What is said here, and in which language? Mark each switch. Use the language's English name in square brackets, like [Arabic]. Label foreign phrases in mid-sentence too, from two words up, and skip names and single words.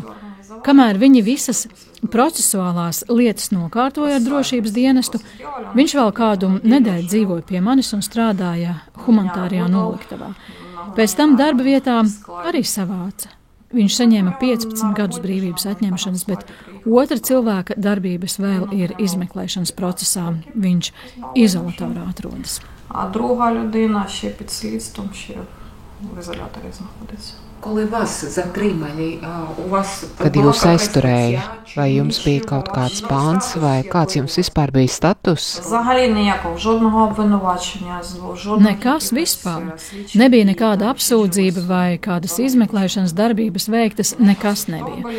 [Latvian] Kamēr viņi visas procesuālās lietas nokārtoja ar drošības dienestu, viņš vēl kādu nedēļu dzīvoja pie manis un strādāja humanitārajā noliktavā. Pēc tam darba vietā arī savāca. Viņš saņēma 15 gadus brīvības atņemšanas, bet otra cilvēka darbības vēl ir izmeklēšanas procesā. Viņš izolatorā atrodas. [Ukrainian] А друга людина ще під слідством, ще в ізоляторі знаходиться. [Latvian] Kad jūs aizturēja, vai jums bija kaut kāds pāns, vai kāds jums vispār bija status? Nekas vispār. Nebija nekāda apsūdzība vai kādas izmeklēšanas darbības veiktas, nekas nebija.